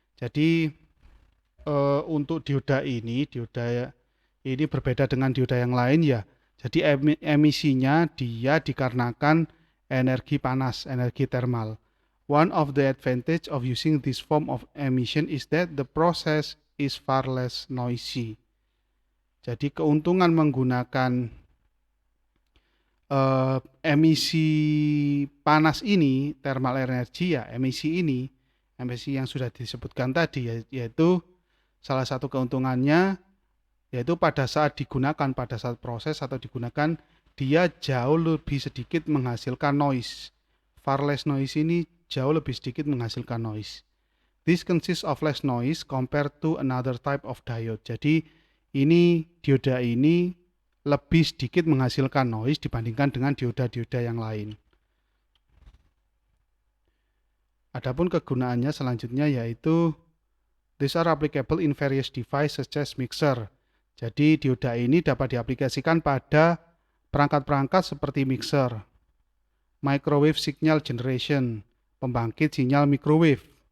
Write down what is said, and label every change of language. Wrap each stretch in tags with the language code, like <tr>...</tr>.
<id>Jadi untuk dioda ini berbeda dengan dioda yang lain ya. Jadi emisinya dia dikarenakan energi panas, energi thermal.</id> <en>One of the advantage of using this form of emission is that the process is far less noisy.</en> <id>Jadi keuntungan menggunakan emisi panas ini,</id> <en>thermal energy</en> <id>ya, emisi yang sudah disebutkan tadi, yaitu salah satu keuntungannya yaitu pada saat proses atau digunakan, dia jauh lebih sedikit menghasilkan noise.</id> <en>Far less noise</en> <id>ini jauh lebih sedikit menghasilkan noise.</id> <en>This consists of less noise compared to another type of diode.</en> <id>Jadi dioda ini lebih sedikit menghasilkan noise dibandingkan dengan dioda-dioda yang lain. Adapun kegunaannya selanjutnya yaitu</id> <en>these are applicable in various devices such as mixer.</en> <id>Jadi dioda ini dapat diaplikasikan pada perangkat-perangkat seperti mixer,</id> <en>microwave signal generation,</en> <id>pembangkit sinyal microwave.</id>